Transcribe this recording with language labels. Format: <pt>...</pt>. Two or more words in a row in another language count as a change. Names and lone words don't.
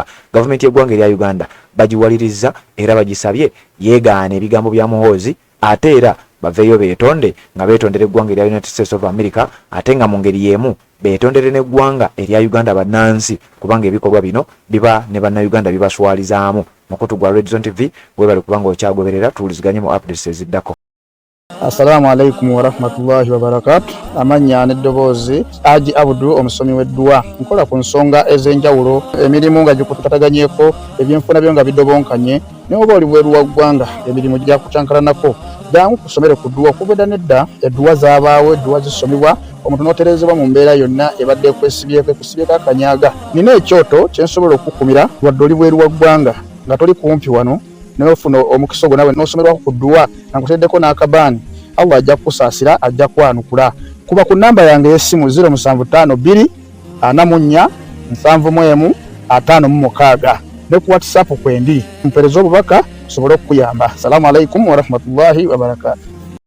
<lg>Gavumenti y'eggwanga erya Uganda bagiwaliriza era bagisabye yeegaana ebigambo bya Muhoozi ate era baveeyo beetonde nga beetondera eggwanga erya United States of America ate nga mu ngeri y'emu beetondere n'eggwanga erya Uganda bannansi kubanga ebikolwa bino biba ne bannayuganda bibaswalizaamu. Mukutu gwa Red Zone TV webale kubanga okyagoberera tuwuliziganye mu updates eziddako.</lg> <ar>السلام عليكم ورحمة الله وبركاته.</ar> <lg>Amanya n'eddoboozi Haji Abudu omusomi w'eddua. Nkola ku nsonga ez'enjawulo emirimu nga gikutataganyeko ebyenfuna byo nga bidobonkanye ne oba oli bweru wa ggwanga emirimu gya kucankalanako jangu kusomere ku ddua kubeda nedda eddua zaabaawo eddua zisomebwa omuntu n'oterezebwa mu mbeera yonna ebadde kwesibyeko ekusibyeko akanyaga. Nina ekyoto kye nsobola okukumira wadde oli bweru wa ggwanga nga toli kumpi wano n'ofuna omukisa ogwo nawe n'osomerwako ku ddua nga nkuteddeko n'akabaani Allah ajja kusaasira ajja kwanukula. Kuba ku namba yange y'essimu 0752 44 71 56 ne ku WhatsApp kwendi mpereza obubaka sobole okuyamba.</lg> <ar>السلام عليكم ورحمة الله وبركاته.</ar>